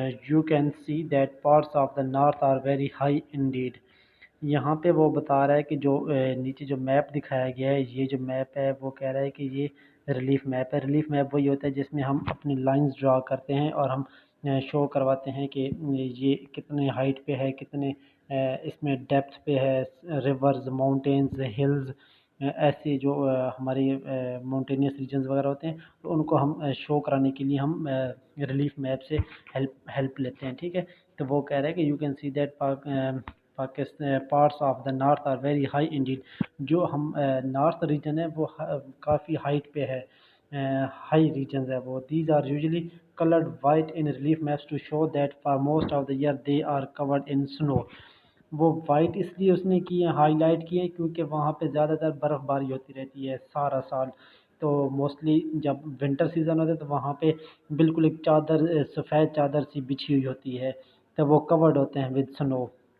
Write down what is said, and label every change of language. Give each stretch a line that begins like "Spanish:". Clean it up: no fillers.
English: You can see that parts of the north are very high indeed.
Hindi: यहाँ पे वो बता रहा है कि जो नीचे जो मैप दिखाया गया है, ये जो मैप है वो कह रहा है कि ये रिलीफ मैप है. रिलीफ मैप वही होता है जिसमें हम अपनी लाइंस ड्रा करते हैं और हम शो करवाते हैं कि ये कितने हाइट पे है, कितने इसमें डेप्थ पे है, रिवर्स, माउंटेन्स, हिल्स, ऐसे जो हमारे माउंटेनियस रीजन्स वगैरह होते हैं, तो उनको हम शो कराने के लिए हम रिलीफ मैप से हेल्प लेते हैं. ठीक है, तो वो कह रहा है कि
English: You can see that Pakistan parts of the north are very high indeed.
Hindi: जो हम नॉर्थ रीजन है वो काफ़ी हाइट पे है, हाई रीजन्स है वो.
English: These are usually colored white in relief maps to show that for most of the year they are covered in snow.
Hindi: वो वाइट इसलिए उसने किए, हाईलाइट किए, क्योंकि वहाँ पे ज़्यादातर बर्फ़बारी होती रहती है सारा साल. तो मोस्टली जब विंटर सीज़न होता है तो वहाँ पे बिल्कुल एक चादर, सफ़ेद चादर सी बिछी हुई होती है, तो वो कवर्ड होते हैं विद स्नो.